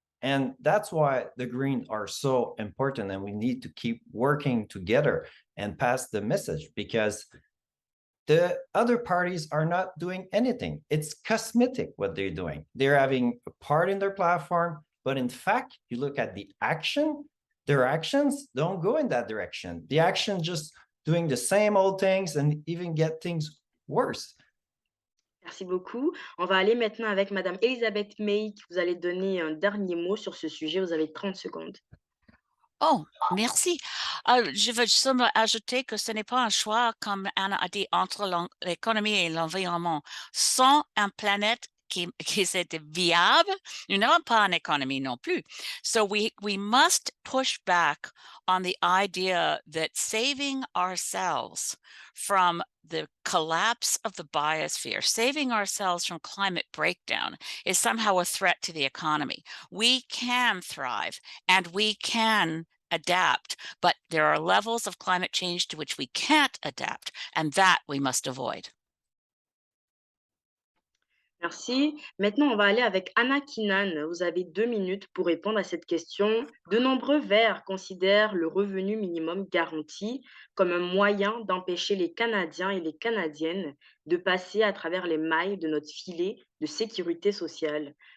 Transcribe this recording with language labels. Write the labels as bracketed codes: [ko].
[en] And that's why the Greens are so important, and we need to keep working together and pass the message, because the other parties are not doing anything. It's cosmetic what they're doing. They're having a part in their platform, but in fact, you look at the action, their actions don't go in that direction. The action just doing the same old things and even get things worse. [fr] Merci beaucoup. On va aller maintenant avec Madame Elisabeth May, qui vous allez donner un dernier mot sur ce sujet. Vous avez 30 secondes. Oh, merci. Je veux seulement ajouter que ce n'est pas un choix, comme Anna a dit, entre l'économie et l'environnement. Sans une planète qui est viable, nous n'avons pas une économie non plus. [en] So we must push back on the idea that saving ourselves from the collapse of the biosphere, saving ourselves from climate breakdown is somehow a threat to the economy. We can thrive and we can adapt, but there are levels of climate change to which we can't adapt, and that we must avoid. [fr] Merci. Maintenant, on va aller avec Anna Keenan. Vous avez 2 minutes pour répondre à cette question. De nombreux Verts considèrent le revenu minimum garanti comme un moyen d'empêcher les Canadiens et les Canadiennes de passer à travers les mailles de notre filet de sécurité sociale.